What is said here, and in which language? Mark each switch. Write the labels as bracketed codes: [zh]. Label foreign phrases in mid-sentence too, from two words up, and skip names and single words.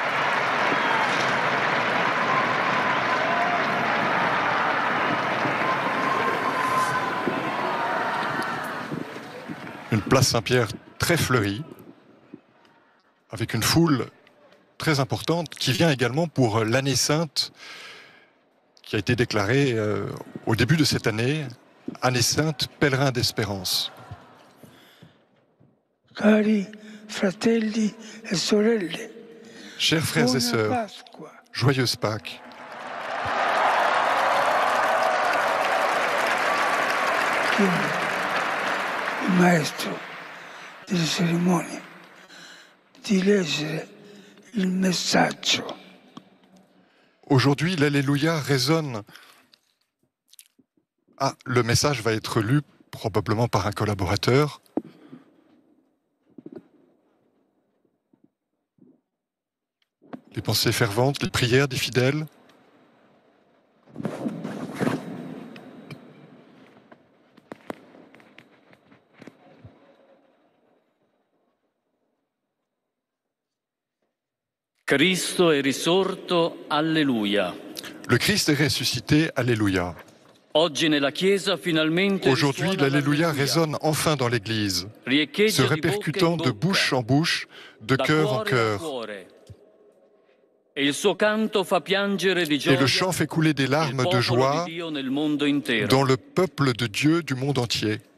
[fr] Une place Saint-Pierre très fleurie, avec une foule très importante qui vient également pour l'année sainte, qui a été déclarée au début de cette année, année sainte, pèlerin d'espérance. [it] Cari fratelli e sorelle, [fr] chers frères et sœurs, joyeuse Pâques. [it] Il maestro delle cerimonie di leggere il messaggio. [fr] Aujourd'hui, l'Alléluia résonne. Ah, le message va être lu probablement par un collaborateur. Les pensées ferventes, les prières des fidèles. [it] Cristo è risorto, alleluia. [fr] Le Christ est ressuscité, Alléluia. [it] Oggi nella Chiesa finalmente [fr] Aujourd'hui, l'Alléluia résonne enfin dans l'Église, se répercutant de bouche en bouche, de cœur en cœur. Et le chant fait couler des larmes de joie dans le peuple de Dieu du monde entier.